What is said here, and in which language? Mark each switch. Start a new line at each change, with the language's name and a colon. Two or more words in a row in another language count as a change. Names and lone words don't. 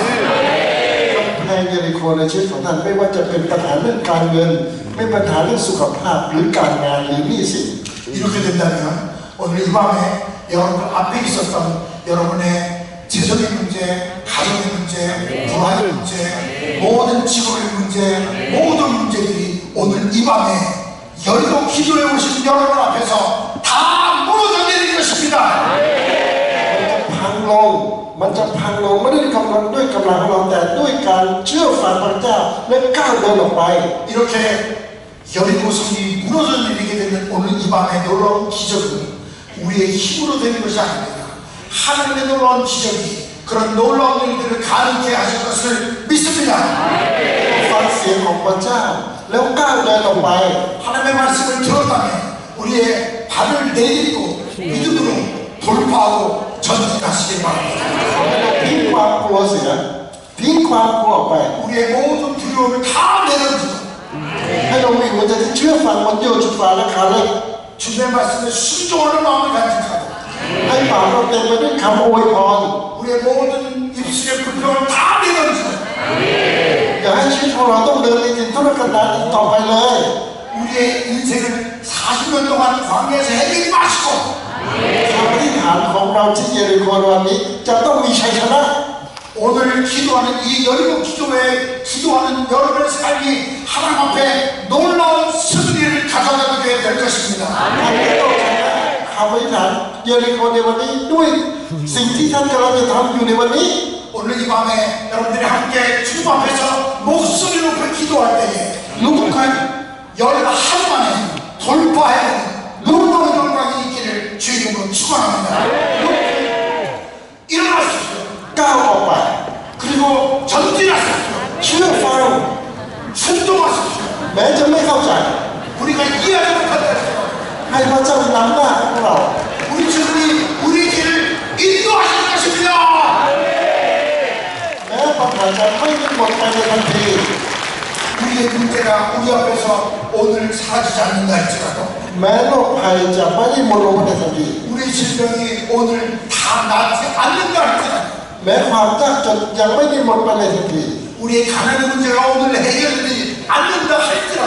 Thai: กำแพงเยริโคในชีวิตของท่านไม่ว่าจะเป็นปัญหาเรื่องการเงินไม่ปัญหาเรื่องสุขภาพหรือการงานหรือหนี้สิน
Korean: 이렇게 된다면 오늘 이 밤에 여러분 앞에 있었던 여러분의 재정의 문제, 가정의 문제, 불화의 문제, 모든 직업의 문제, 모든 문제들이 오늘 이 밤에 여리고 기도해 오신 여러분 앞에서 다 무너져 내릴 것입니다.
Thai: พังลงมันจะพังลงไม่ได้กำลังด้วยกำลังของเราแต่ด้วยการเชื่อฟังพระเจ้าและก้าวเดินออกไป
Korean: 이렇게 여리고 성이 무너져 내리게 되는 오늘 이 밤에 밤에 놀라운 기적은 우리의 힘으로 되는 것이 아닙니다. 하나님의 놀라운 기적이 그런 놀라운 일들을 가능케 하실 것을 믿습니다.
Thai: ฟังเสียงของพระเจ้าแล้วก้าวเดินออกไป
Korean: 하나님의 말씀을 들었다면 우리의 발을 내딛고 믿음으로 돌파하고 전진하시길 바랍니다.
Thai: ทิ้งความกลัวเสียทิ้งความกลัวออกไป
Korean: 우리의 모든 두려움을 다 내려놓고
Thai: ให้เรามีหัวใจที่เชื่อฟังมันโยชุดฟ้าและขาเล็ก
Korean: 주님의 말씀에 순종하는 마음을 간직하고
Thai: ให้ปากเราเต็มไปด้วยคำอวยพร
Korean: 우리의 모든 입술의 불평을 다 내려놓고
Thai: อย่าให้ชีวิตของเราต้องเดินในทิศธุรกันดารอีกต่อไปเลย
Korean: 우리의 인생을 40년 동안 광야에서 헤매지 마시고
Thai: คำอธิษฐานของเราที่เยริโควันนี้จะต้องมีชัยชนะ
Korean: 오늘 기도하는 이 여리고 기도회에 기도하는 여러분의 삶이 하나님 앞에 놀라운 승리를 가져가게 될 것입니다.
Thai: ท่านจะต้องชนะคำอธิษฐานเยริโคในวันนี้ด้วยสิ่งที่ท่านกำลังจะทำอยู่ในวันนี้
Korean: 오늘 이 밤에 여러분들이 함께 주님 앞에서 목소리 높여 기도할 때에
Thai: ลุกขึ้น
Korean: 여리가 하루 만에 돌파해야 되는 놀라운 영광이 있기를 주 이름으로 축원합니다. 일어나십시오.
Thai: ก้าวออกไป
Korean: 그리고 전진하십시오.
Thai: เชื่อฟัง
Korean: 순종하십시오.
Thai: แม้จะไม่เข้าใจ
Korean: 우리가 이해하지 못한다면
Thai: ให้พระเจ้านำหน้าของเรา
Korean: 우리 주님이 우리 길을 인도하실 것입니다.
Thai: แม้ปัญหาจะไม่ได้หมดไปในทันที
Korean: 우리의 문제가 우리 앞에서 오늘 사라지지 않는다 할지라도
Thai: แม้โรคภัยจะไม่ได้หมดลงในทันที
Korean: 우리 질병이 오늘 다 낫지 않는다 할지라도
Thai: แม้ความยากจนยังไม่ได้หมดไปในทันที
Korean: 우리의 가난의 문제가 오늘 해결되지 않는다 할지라도